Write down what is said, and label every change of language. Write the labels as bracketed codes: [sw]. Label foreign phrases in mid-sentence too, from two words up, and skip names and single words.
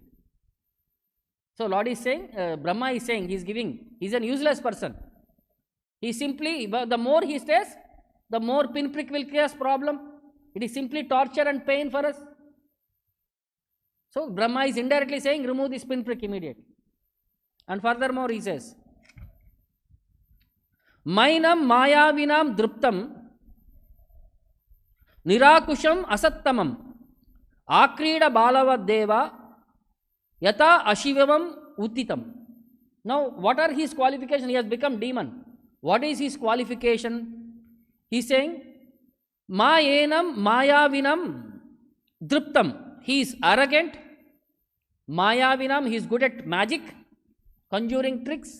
[en] So Lord is saying, Brahma is saying, he is an useless person. He simply, the more he stays, the more pinprick will cause problem. It is simply torture and pain for us. So Brahma is indirectly saying, remove this pinprick immediately. And furthermore he says, [sa] मैनं मायाविनं दृप्तं निरङ्कुशम् असत्तमम् आक्रीड बालवद् देव यत आशिववं उत्तितम्. [en] Now, what are his qualifications? He has become demon. What is his qualification? He is saying, [sa] मयेनं मायाविनं दृप्तम्. [en] He is arrogant. Mayavinam, he is good at magic, conjuring tricks.